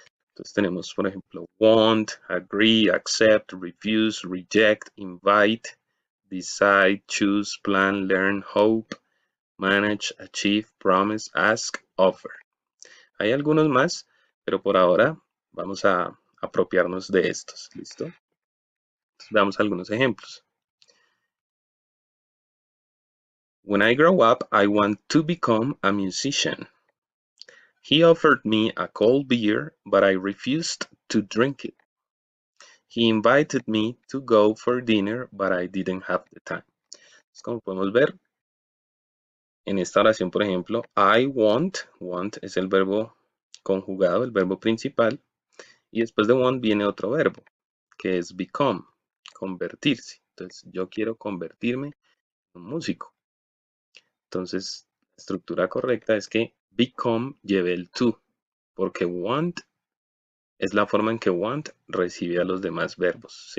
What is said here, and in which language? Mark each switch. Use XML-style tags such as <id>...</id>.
<es>Entonces tenemos, por ejemplo, want, agree, accept, refuse, reject, invite, decide, choose, plan, learn, hope, manage, achieve, promise, ask, offer. Hay algunos más, pero por ahora vamos a apropiarnos de estos. ¿Listo? Entonces, veamos algunos ejemplos.</es> <en>When I grow up, I want to become a musician. He offered me a cold beer, but I refused to drink it. He invited me to go for dinner, but I didn't have the time.</en> <es>Entonces, como podemos ver, en esta oración, por ejemplo, want es el verbo conjugado, el verbo principal, y después de want viene otro verbo, que es become, convertirse. Entonces, yo quiero convertirme en un músico. Entonces, la estructura correcta es que become lleve el to, porque want es la forma en que want recibe a los demás verbos.</es>